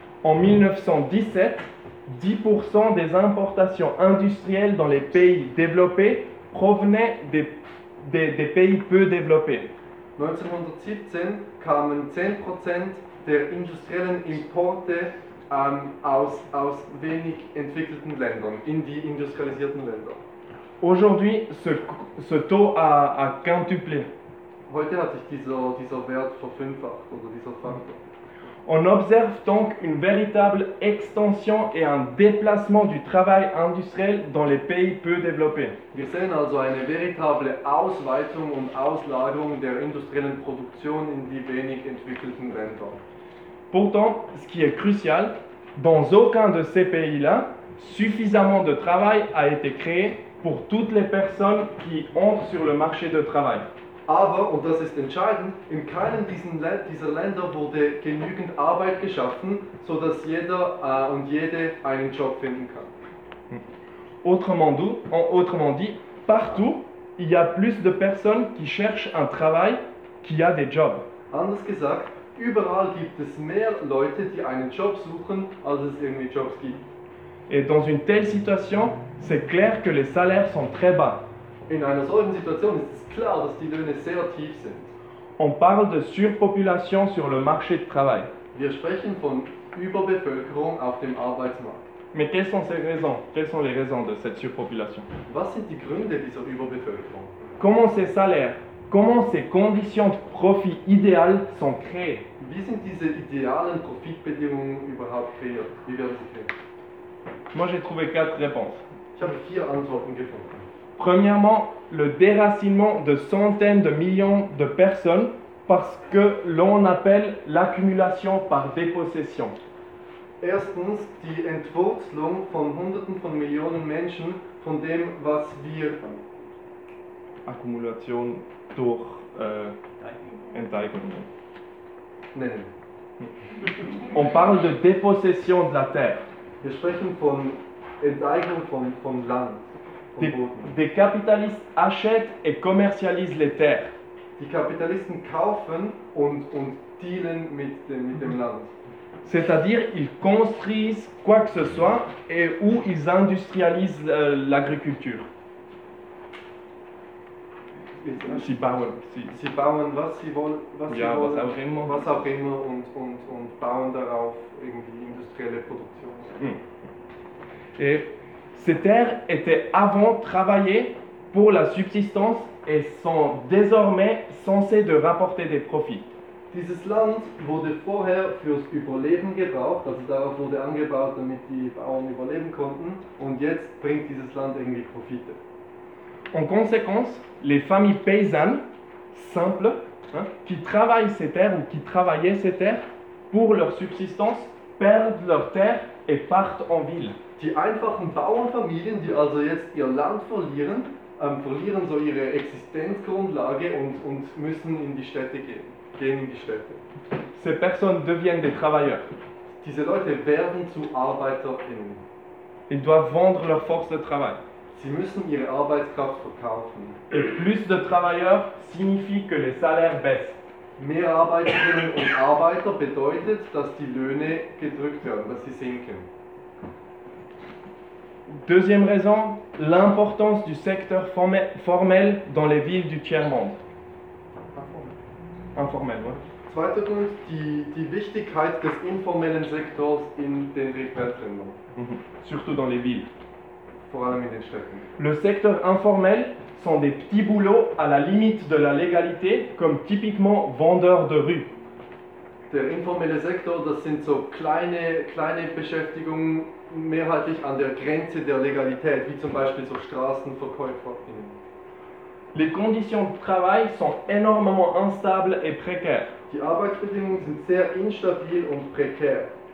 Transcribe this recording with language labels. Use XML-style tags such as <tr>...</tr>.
<fr>En 1917, 10% des importations industrielles dans les pays développés provenaient des pays peu développés.</fr> <de>1917 kamen 10% der industriellen Importe aus wenig entwickelten Ländern, in die industrialisierten Länder.</de> <fr>Aujourd'hui, ce taux a quintuplé.</fr> <de>Heute hat sich dieser Wert verfünffacht, oder dieser Faktor.</de> <fr>On observe donc une véritable extension et un déplacement du travail industriel dans les pays peu développés.</fr> <de>Wir sehen also eine</de> <fr>véritable</fr> <de>Ausweitung und Auslagerung der industriellen Produktion in die wenig entwickelten Länder.</de> <fr>Pourtant, ce qui est crucial, dans aucun de ces pays-là, suffisamment de travail a été créé pour toutes les personnes qui entrent sur le marché du travail.</fr> <de>Aber, und das ist entscheidend, in keinem dieser Länder wurde genügend Arbeit geschaffen, sodass jeder und jede einen Job finden kann.</de> <fr>Autrement dit, partout, il y a plus de personnes qui cherchent un travail qui a des jobs.</fr> <de>Anders gesagt, überall gibt es mehr Leute, die einen Job suchen, als es irgendwie Jobs gibt.</de> <fr>Et dans une telle situation, c'est clair que les salaires sont très bas.</fr> <de>In einer solchen Situation ist es klar, dass die Löhne sehr tief sind.</de> <fr>On parle de surpopulation sur le marché de travail.</fr> <de>Wir sprechen von Überbevölkerung auf dem Arbeitsmarkt.</de> <fr>Mais quelles sont ces raisons? Quelles sont les raisons de cette surpopulation?</fr> <de>Was sind die Gründe dieser Überbevölkerung?</de> <fr>Comment ces salaires? Comment ces conditions de profit idéales sont créées?</fr> <de>Wie sind diese idealen Profitbedingungen überhaupt kreiert? Wie werden sie kreiert?</de> <fr>Moi, j'ai trouvé quatre réponses.</fr> <de>Ich habe vier Antworten gefunden.</de> <fr>Premièrement, le déracinement de centaines de millions de personnes parce que l'on appelle l'accumulation par dépossession.</fr> <de>Erstens, die Entwurzelung von hunderten von Millionen Menschen von dem, was wir Akkumulation durch Enteignung nennen.</de> <fr>On parle de dépossession de la terre.</fr> <de>Wir sprechen von Enteignung von Land.</de> <fr>Des capitalistes achètent et commercialisent les terres.</fr> <de>Die Kapitalisten kaufen und dealen mit dem Land.</de> <fr>C'est-à-dire, ils construisent quoi que ce soit et où ils industrialisent l'agriculture.</fr> <de>Sie bauen was sie wollen, was auch immer und bauen darauf irgendwie industrielle Produktion.</de> <fr>Ces terres étaient avant travaillées pour la subsistance et sont désormais censées de rapporter des profits.</fr> <de>Dieses Land wurde vorher fürs Überleben gebraucht, also darauf wurde angebaut, damit die Bauern überleben konnten, und jetzt bringt dieses Land irgendwie Profite.</de> <fr>En conséquence, les familles paysannes, simples, hein, qui travaillent ces terres ou qui travaillaient ces terres pour leur subsistance, perdent leurs terres et partent en ville.</fr> <de>die einfachen Bauernfamilien, die also jetzt ihr Land verlieren, verlieren so ihre Existenzgrundlage und müssen in die Städte gehen. Gehen in die Städte.</de> <fr>Ces personnes deviennent des travailleurs.</fr> <de>Diese Leute werden zu ArbeiterInnen.</de> <fr>Ils doivent vendre leur force de travail.</fr> <de>Sie müssen ihre Arbeitskraft verkaufen.</de> <fr>Et plus de travailleurs signifie que les salaires baissent.</fr> <de>Mehr ArbeiterInnen und Arbeiter bedeutet, dass die Löhne gedrückt werden, dass sie sinken.</de> <fr>Deuxième raison, l'importance du secteur formel dans les villes du tiers-monde. Informel, oui.</fr> <de>Zweiter Grund, die Wichtigkeit des informellen Sektors in den Weltländern. Mm-hmm.</de> <fr>Surtout dans les villes.</fr> <de>Vor allem in den Städten.</de> <fr>Le secteur informel sont des petits boulots à la limite de la légalité, comme typiquement vendeurs de rue.</fr> <de>Der informelle Sektor, das sind so kleine Beschäftigungen, mehrheitlich an der Grenze der Legalität, wie zum Beispiel so StraßenverkäuferInnen.</de> <fr>Les conditions de travail sont énormément instables et précaires.</fr> <de>Die Arbeitsbedingungen sind sehr instabil und prekär.</de>